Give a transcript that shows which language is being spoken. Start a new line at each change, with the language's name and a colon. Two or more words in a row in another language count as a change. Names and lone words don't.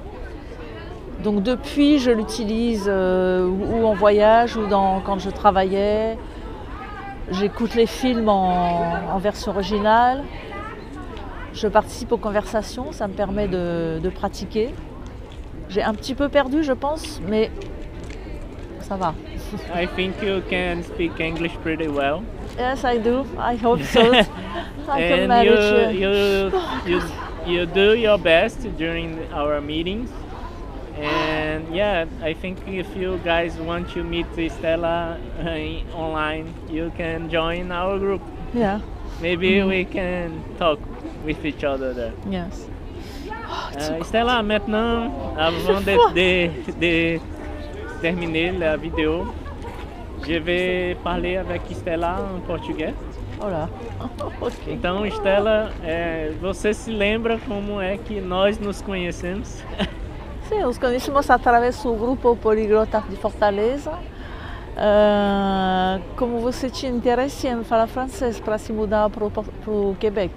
French: Donc depuis, je l'utilise ou en voyage ou quand je travaillais. J'écoute les films en version originale. Je participe aux conversations, ça me permet de pratiquer. J'ai un petit peu perdu, je pense, mais ça va.
English: I think you can speak English pretty well. Yes, I do. I hope so. I can manage. You do your best during our meetings. And yeah, I think if you guys want to meet Stella online, you can join our group. Yeah. Maybe we can talk with each other there. Yes. Stella,
French: maintenant, avant de terminer la vidéo, je vais parler avec Stella
Portuguese: em português. Olá. Okay. Então, Stella, você se lembra como é que nós nos conhecemos? Sim, nos conhecemos através do grupo Poliglota de Fortaleza. Como você tinha interesse em falar francês para se mudar para o Quebec.